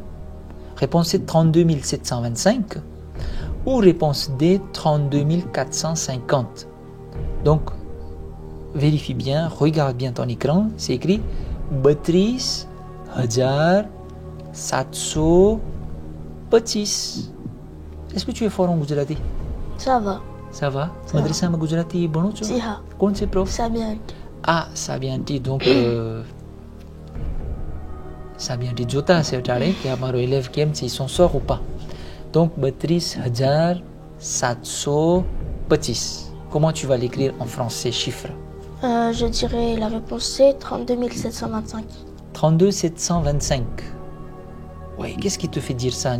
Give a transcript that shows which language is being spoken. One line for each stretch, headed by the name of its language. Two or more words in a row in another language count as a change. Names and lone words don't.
French: Réponse C, 32 725. Ou réponse D, 32 450. Donc, vérifie bien, regarde bien ton écran. C'est écrit 32 725. Est-ce que tu es fort en Gujarati? Ça va. Ça va?
Gujarati: મદરસા માં Gujarati ભણો છો?
Hindi: जी हाँ. कौन से prof?
French: Sabien. Ah, Sabianti. Donc, Sabianti
Gujarati: જોતા હશે અટાળે કે અમારો élève કેમ છે,
French: ils s'en sort ou pas. Donc, 32 725. Comment tu vas l'écrire en français, chiffre? Je dirais la réponse C, 32 725. 32 725. Oui, qu'est-ce qui te fait dire ça, Annie?